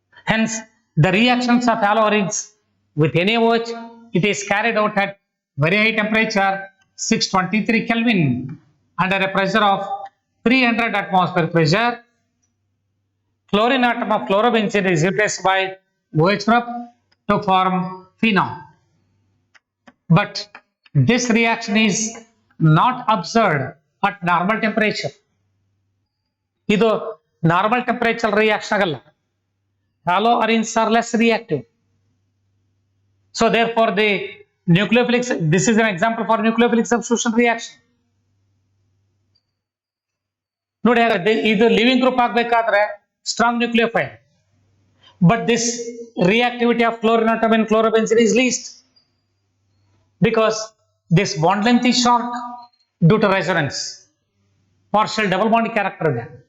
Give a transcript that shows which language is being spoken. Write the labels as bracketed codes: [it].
[en] Hence the reactions of haloarenes with NaOH, it is carried out at very high temperature 623 Kelvin under a pressure of 300 atmosphere pressure. Chlorine atom of chlorobenzene is replaced by OH group to form phenol. But this reaction is not observed at normal temperature. [kn] ಇದು normal temperature reaction ಆಗಲ್ಲ. [en] Haloarenes are less reactive. So therefore the nucleophilic, this is an example for nucleophilic substitution reaction. [kn] ನೋಡಿ ಇದು living group ಆಗಬೇಕಾದ್ರೆ strong nucleophile, [en] but this reactivity of chlorine atom in chlorobenzene is least because this bond length is short due to resonance, partial double bond character ಇದೆ.